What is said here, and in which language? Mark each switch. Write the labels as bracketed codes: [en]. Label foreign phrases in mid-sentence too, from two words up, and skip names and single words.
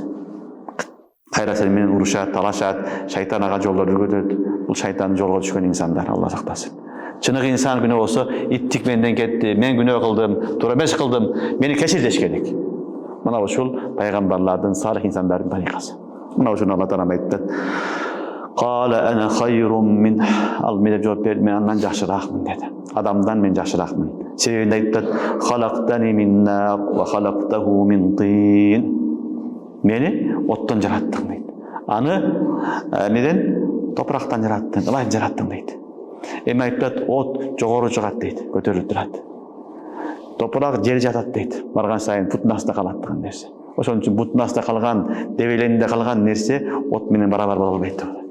[ky] Кайра сени менен урушат, талашат, шайтан ага жолдор өргөтөт. Бул шайтандын жолуна түшкөн инсандар, Алла сактасын. Чыныгы инсан күнөө болсо, иттик менден кетти, мен күнөө кылдым, туура эмес кылдым, мени кечир деш керек. Мына ушул пайгамбарлардын, салих инсандардын тарикасы. Мына ушуну Алла Таала айтты. [ar] قال أنا خير من. [ky] Al mene жооп берди, мен андан жакшыракмын деди. Адамдан мен жакшыракмын. Себебин айтты. [ar] خلقتني من نار وخلقته من طين. [ky] Мени оттон жараттың дейт. Аны неден? Топурактан жараттың, ылай жараттың дейт. Эми айтат, от жогору чыгат дейт, көтөрүлүп турат. Топурак жер жатат дейт. Барган сайын бутун астында калат деген нерсе. Ошон үчүн бутун астында калган, дебелендиде калган нерсе от менен барабар боло албайт.